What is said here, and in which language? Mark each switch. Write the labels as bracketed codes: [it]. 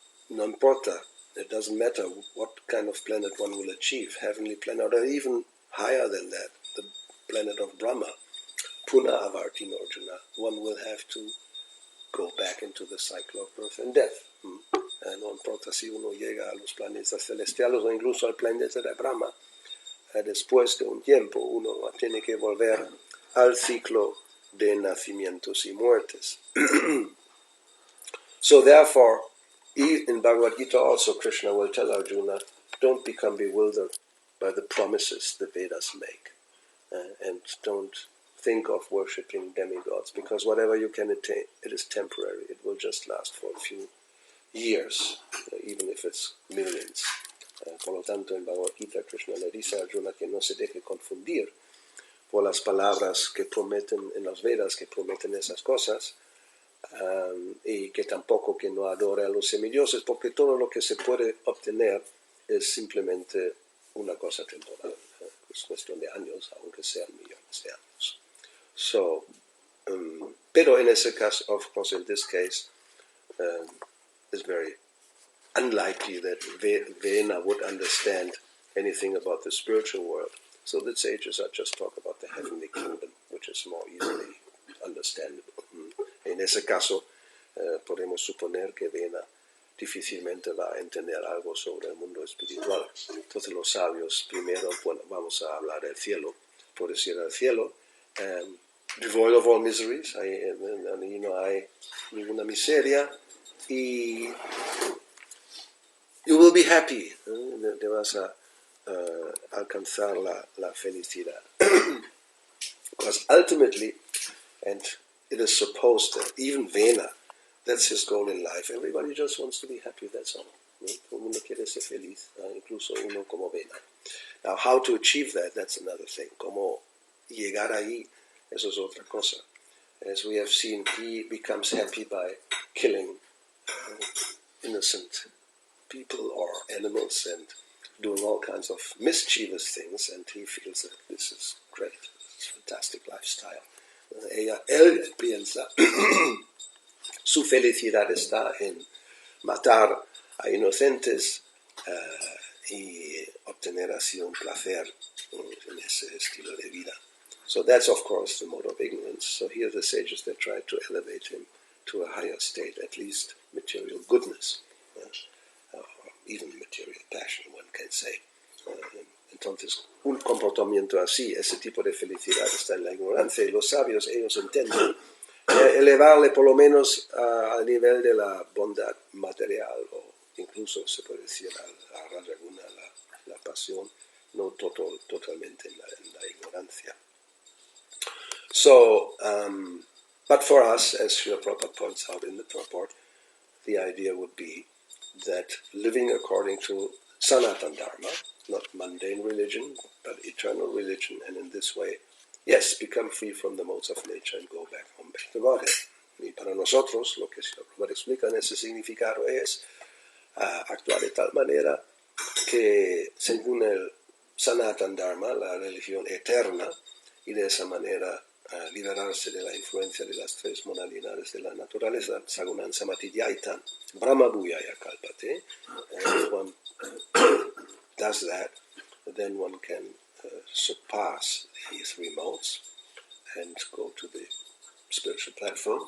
[es] No importa, [en] it doesn't matter what kind of planet one will achieve, heavenly planet, or even higher than that, the planet of Brahma, [sa] Puna Avartinarjuna, [en] one will have to go back into the cycle of birth and death. [es] No importa si uno llega a los planetas celestiales o incluso al planeta de Brahma, después de un tiempo uno tiene que volver al ciclo de nacimientos y muertes. [en] So therefore, in Bhagavad Gita also Krishna will tell Arjuna, don't become bewildered by the promises the Vedas make, and don't think of worshipping demigods, because whatever you can attain, it is temporary, it will just last for a few years, even if it's millions. [es] Por lo tanto, en Bhagavad Gita Krishna le dice a Arjuna que no se deje confundir por las palabras que prometen en los Vedas, que prometen esas cosas, y que tampoco que no adore a los semidioses, porque todo lo que se puede obtener es simplemente una cosa temporal, es cuestión de años, aunque sean millones de años. [en] So, [es] pero en ese caso, [en] of course, in this case, it's very unlikely that Vena would understand anything about the spiritual world. So the sages are just talk about the heavenly kingdom, which is more easily understandable. [es] En ese caso, podemos suponer que Vena difícilmente va a entender algo sobre el mundo espiritual. Entonces los sabios, primero, bueno, vamos a hablar del cielo, por decir el cielo, [en] devoid of all miseries, [es] ahí no hay ninguna miseria, y [en] you will be happy, [es] te vas a alcanzar la felicidad. [en] Because ultimately, and it is supposed that even Vena, that's his goal in life. Everybody just wants to be happy, that's all. [es] Todo el mundo quiere ser feliz, incluso uno como Vena. [en] Now, how to achieve that, that's another thing. [es] Como llegar ahí, eso es otra cosa. [en] As we have seen, he becomes happy by killing innocent people or animals and doing all kinds of mischievous things, and he feels that this is great, it's a fantastic lifestyle. [es] Él piensa, su felicidad está en matar a inocentes y obtener así un placer en ese estilo de vida. [en] So that's of course the mode of ignorance. So here the sages, they try to elevate him to a higher state, at least material goodness, even material passion, one can say. [es] Entonces, un comportamiento así, ese tipo de felicidad está en la ignorancia, y los sabios, ellos intenten elevarle por lo menos al nivel de la bondad material, o incluso se puede decir a Rajaguna, la pasión, no totalmente en la ignorancia. [en] So, but for us, as Srila Prabhupada points out in the purport, the idea would be that living according to Sanatana Dharma, not mundane religion, but eternal religion, and in this way, yes, become free from the modes of nature and go back home, back to Godhead. [es] Y para nosotros, lo que Srila Prabhupada explica en ese significado es actuar de tal manera que, según el Sanatana Dharma, la religión eterna, y de esa manera liberarse de la influencia de las tres modalidades de la naturaleza, [sa] Sagunan Samatidhyaitan, Brahma Bhuyaya Kalpate. [en] If one does that, then one can surpass the three modes and go to the spiritual platform.